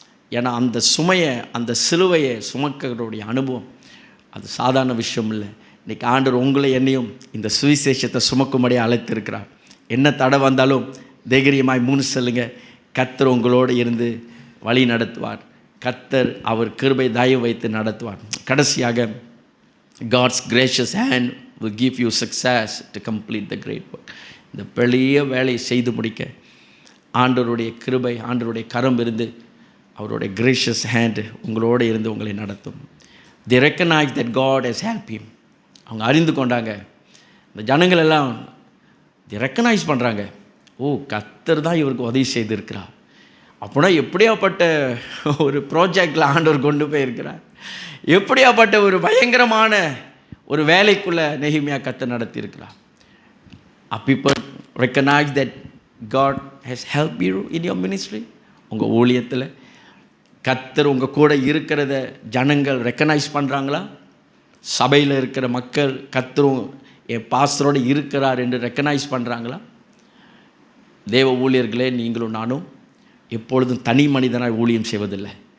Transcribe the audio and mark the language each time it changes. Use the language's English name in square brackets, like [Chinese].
[Tamil] ஏன்னா அந்த சுமையை, அந்த சிலுவையை சுமக்கிறோடைய அனுபவம் அது சாதாரண விஷயம் இல்லை. இன்றைக்கி ஆண்டவர் உங்களை என்னையும் இந்த சுவிசேஷத்தை சுமக்கும்படி அழைத்திருக்கிறார். என்ன தடை வந்தாலும் தைரியமாய் முன் செல்லுங்க. கர்த்தர் உங்களோடு இருந்து வழி நடத்துவார். கர்த்தர் அவர் கிருபை தயவு வைத்து நடத்துவார். கடைசியாக, [English] God's gracious hand will give you success to complete the great work. [Tamil] இந்த பெரிய வேலையை செய்து முடிக்க ஆண்டவருடைய கிருபை, ஆண்டவருடைய கரம் இருந்து, அவருடைய [English] gracious hand [Tamil] உங்களோடு இருந்து உங்களை நடத்தும். [English] they recognize that God has helped him. [Tamil] அவங்க அறிந்து கொண்டாங்க. இந்த ஜனங்கள் எல்லாம் ரெக்கக்னைஸ் பண்ணுறாங்க, ஓ கர்த்தர் தான் இவருக்கு உதவி செய்திருக்கிறார். அப்படின்னா எப்படியாப்பட்ட ஒரு ப்ராஜெக்டில் ஆண்டவர் கொண்டு போயிருக்கிறார், எப்படியாப்பட்ட ஒரு பயங்கரமான ஒரு வேலைக்குள்ளே நெகேமியா கர்த்தர் நடத்தியிருக்கிறார். [English] people recognize that God has helped you in your ministry. [Tamil] உங்கள் ஊழியத்தில் கர்த்தர் உங்கள் கூட இருக்கிறத ஜனங்கள் ரெக்கக்னைஸ் பண்ணுறாங்களா? சபையில் இருக்கிற மக்கள் கர்த்தரும் என் பாஸ்டரோடு இருக்கிறார் என்று ரெக்கக்னைஸ் பண்ணுறாங்களா? தேவ ஊழியர்களே, நீங்களும் நானும் எப்பொழுதும் தனி மனிதனாக ஊழியம் செய்வதில்லை.